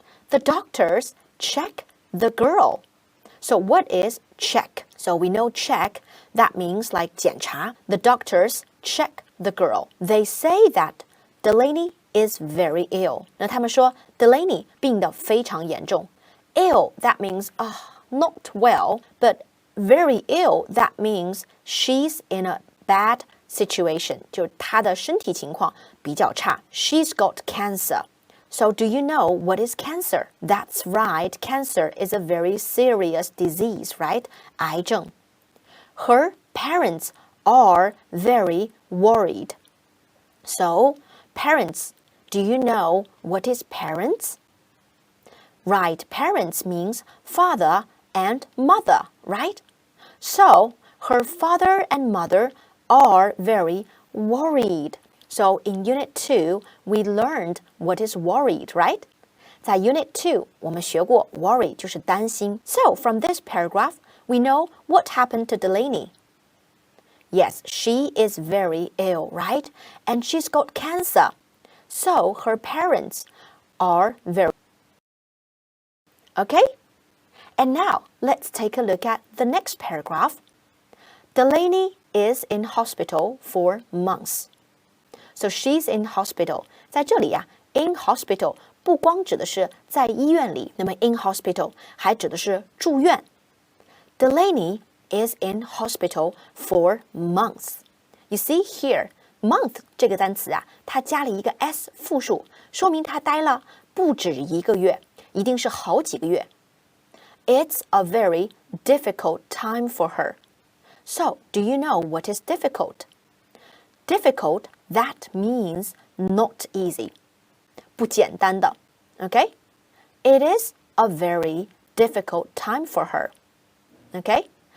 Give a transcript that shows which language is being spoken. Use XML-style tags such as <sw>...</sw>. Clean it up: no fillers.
<en>The doctors check the girl. So what is check? So we know check, that means like</en> <zh>检查.</zh> <en>The doctors check the girl. They say that Delaney is very ill.</en> <zh>那他们说 Delaney 病得非常严重.</zh> <en>Ill, that means not well, but very ill, that means she's in a bad situation.</en> <zh>就是她的身体情况比较差.</zh> <en>She's got cancer. So do you know what is cancer? That's right, cancer is a very serious disease, right?</en> <zh>癌症.</zh> <en>Her parents are very worried. So, parents, do you know what is parents? Right, parents means father and mother, right? So, her father and mother are very worried. So, in Unit 2, we learned what is worried, right?</en> <zh>在 Unit 2, 我们学过 worry 就是担心.</zh> <en>So, from this paragraph, we know what happened to Delaney. Yes, she is very ill, right? And she's got cancer. So, her parents are very... Okay? And now, let's take a look at the next paragraph. Delaney is in hospital for months. So she's in hospital.</en> <zh>在这里呀</zh> <en>in hospital</en> <zh>不光指的是在医院里，那么 in hospital 还指的是住院。</zh> <en>Delaney is in hospital for months.</en> <zh>You see here, month 这个单词啊，它加了一个 s 复数，说明它待了不止1个月，一定是好几个月。</zh> <en>It's a very difficult time for her. So, do you know what is difficult? Difficult, that means not easy.</en> <zh>不简单的</zh> <en>Okay? It is a very difficult time for her. Okay?</en>